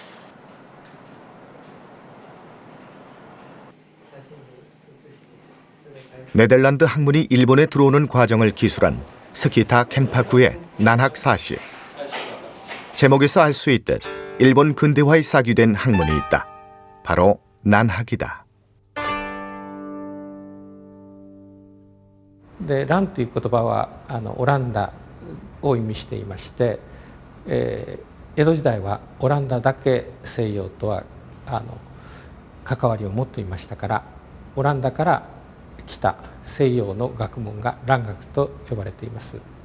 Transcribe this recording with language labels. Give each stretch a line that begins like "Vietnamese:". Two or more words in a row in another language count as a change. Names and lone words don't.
Korean: 네덜란드 학문이 일본에 들어오는 과정을 기술한 스키타 켄파쿠의 난학 사시. 제목에서 알 수 있듯 일본 근대화에 싹이 된 학문이 있다. 바로 난학이다.
Japanese: でランという言葉はオランダを意味していまして、江戸時代はオランダだけ西洋とは関わりを持っていましたから、オランダから来た西洋の学問が蘭学と呼ばれています。